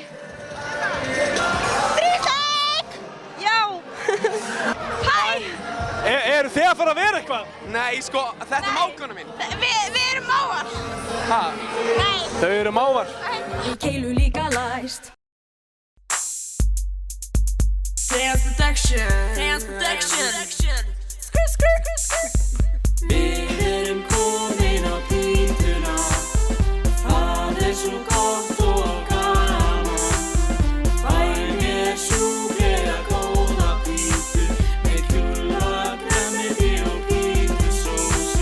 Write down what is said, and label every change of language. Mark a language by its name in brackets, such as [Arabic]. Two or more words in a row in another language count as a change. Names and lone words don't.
[Icelandic] Frísleik! Já. Hæ! Eru þið að fara að vera eitthvað? Nei, sko, þetta er mákona mín. Við erum mávar. Ha? Nei. Þau eru mávar. Í keilu líka læst. [English] Dance protection. Dance protection. [Icelandic] Við erum komin á pítuna. Það er svo gott og gaman. Fæ mér sjúklega góða pítu með kjúla, grænmeti og pítusósu.